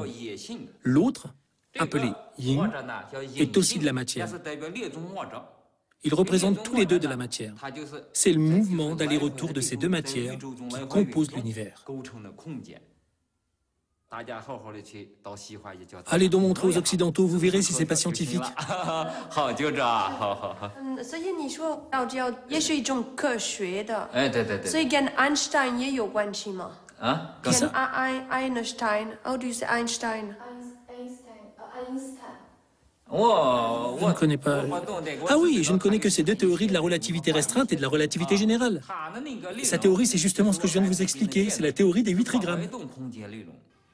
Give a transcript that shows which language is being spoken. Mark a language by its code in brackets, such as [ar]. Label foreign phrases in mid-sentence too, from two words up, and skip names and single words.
[fr] L'autre, appelé Yin, est aussi de la matière. Ils représentent tous les deux de la matière. C'est le mouvement d'aller-retour de ces deux matières qui composent l'univers. Allez donc montrer aux Occidentaux, vous verrez si c'est pas scientifique. [zh] 所以你说道教也是一种科学的，哎，对对对。所以跟 Einstein 也有关系吗？啊？跟 Einstein, [en] how do you say Einstein? [fr] Je ne connais pas. Ah oui, je ne connais que ces deux théories de la relativité restreinte et de la relativité générale. Sa théorie, c'est justement ce que je viens de vous expliquer, c'est la théorie des 8 trigrammes.